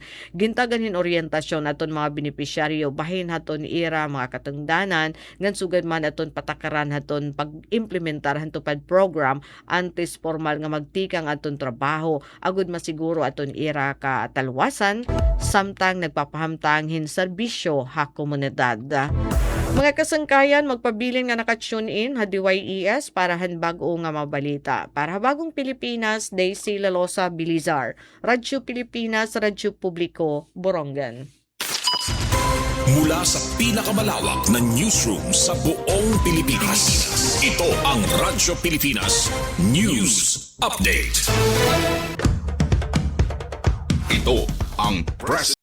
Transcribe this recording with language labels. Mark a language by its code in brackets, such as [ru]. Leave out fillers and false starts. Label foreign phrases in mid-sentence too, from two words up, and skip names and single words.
[war] Gintaganhin orientasyon aton mga benepisyaryo bahin haton ira mga katungdanan ngan sugad man aton patakaran haton pag-implementar hantupad program antes formal nga magtikang aton trabaho agud masiguro aton ira ka talwasan samtang nagpapahamtanghin serbisyo ha komunidad. Mga kasangkayan, magpabilin nga naka-tune in ha DYES para hanbag-o nga mabalita. [tl] Para bagong Pilipinas, Daisy Lalosa Bilizar. Radyo Pilipinas, Radyo Publiko, Borongan. Mula sa pinakamalawak na newsroom sa buong Pilipinas. Ito ang Radyo Pilipinas News Update. Ito ang Press